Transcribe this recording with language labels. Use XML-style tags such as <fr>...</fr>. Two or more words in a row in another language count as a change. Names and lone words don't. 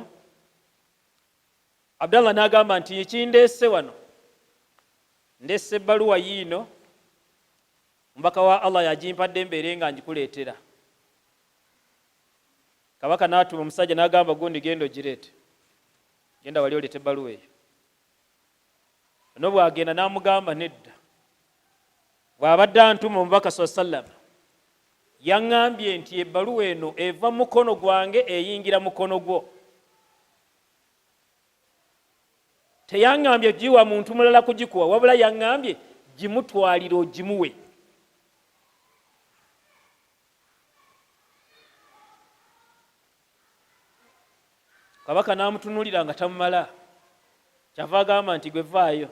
<lg>Abdallah n'agamba nti ekindeese wano, ndeese ebbaluwa yiino, omubaka wa Allah yagimpadde mbeere nga ngikuleetera. Kabaka n'atuma omusajja n'agamba gundi genda ogireete, genda wali oleete ebbaluwa eyo. Ono bw'agenda n'amugamba nedda, bw'abadde antuma omubaka</lg> <ar>صلى الله عليه وسلم</ar> <lg>yaŋŋambye nti ebbaluwa eno eva mukono gwange eyingira mukono gwo. Teyaŋŋambye giwa muntu mulala kugikuwa, wabula yaŋŋambye gimutwalire ogimuwe. Kabaka n'amutunuulira nga tamumala, kyava agamba nti gwe vaayo.</lg>